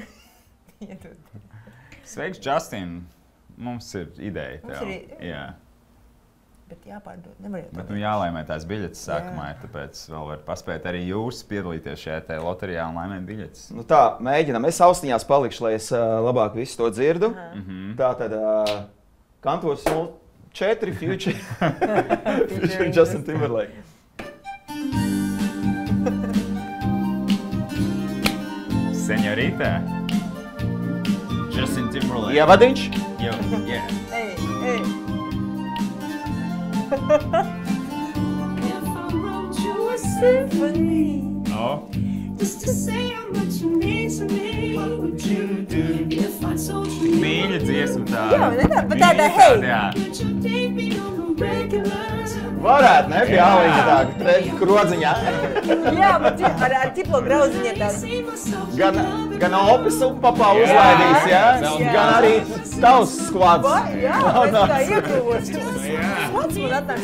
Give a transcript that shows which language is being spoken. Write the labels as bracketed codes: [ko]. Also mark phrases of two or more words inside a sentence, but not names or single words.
[lv] Sveiks, Justin! Mums ir ideja tev. Jā. Bet jāpārdod, nevar Bet jālaimē tās biļetes sākumā, tāpēc vēl var paspēt arī jūs piedalīties šajā te loterijā un laimēt biļetes. Nu tā, mēģinam. Es austiņās palikšu, lai es labāk visu to dzirdu. Tātad Kantors 04 Future Justin Timberlake. Señorita. Justin Timberlake. Ievadiņš? Yeah. Ej. [en] If I wrote you a symphony, just to say how much you mean to me, what would you do if I told you? [lv] Mīļa dziesma tāda. Jā, bet tāda, hei! [en] Would you date me on the regular? [lv] Varētu, ne? Pjāliņa tā, krodziņā. Jā, bet ar ķiplo grauziņiem tāds. Gan opis un papā uzlaidīs, jā? Gan arī tavs skvads. Jā, es tā iekļuvos. Skvads man atnāks.